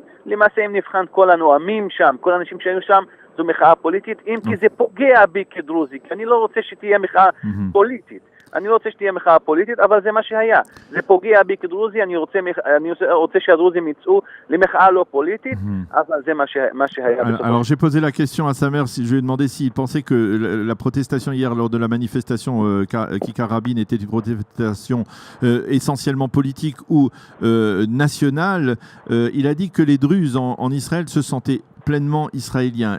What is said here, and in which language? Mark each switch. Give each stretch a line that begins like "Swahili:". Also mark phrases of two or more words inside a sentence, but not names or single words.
Hebrew: למעשה אם נבחן כל הנואמים שם, כל האנשים שהיו שם, זו מחאה פוליטית, אם כי זה פוגע בי כדרוזי, כי אני לא רוצה שתהיה מחאה פוליטית. אני לא רוצה שתהיה מחאה פוליטית, אבל זה מה שהיה. זה פוגע בי כדרוזי, אני רוצה שהדרוזים יצאו למחאה לא politique, אבל זה מה שהיה.
French: Alors j'ai posé la question à Samer, je lui ai demandé s'il pensait que la protestation hier lors de la manifestation Kikar Rabin était une protestation essentiellement politique ou nationale. Il a dit que les Druzes en Israël se sentaient pleinement israélien.